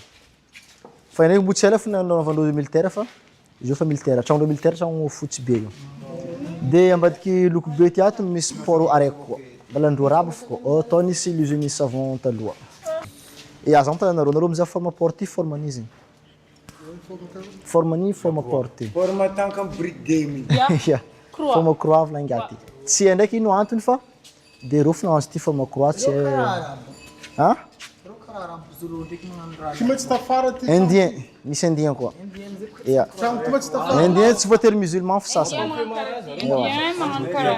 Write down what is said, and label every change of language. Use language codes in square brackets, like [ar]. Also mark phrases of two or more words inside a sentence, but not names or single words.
[mg] Fa ndraiky mbo tsy ela fa nanaovandreo militaire fa izy io fa militaire, tragno militaire tragno fotsy be io. De ambadiky Lokobe ty ato misy port araiky koa. Mbola andro arabo fô, atao nisy [fr] l'usine savon [mg] taloha. E aza am'tananareo, nareo mizaha forma port ty formany izy. Formany forma port ty. Forma tanka [en] brick game. [mg] Ya. Forma croix avy aty. Tsy ndraiky ino antony fa de rô fo nahazo ty forma croix tsy ha? Ty mety tsy tafara ty. Indien, misy indien koa. Ya. Ty mety tsy tafara. Indien tsy voatery musulman fa sasany. Indien magnano karaha.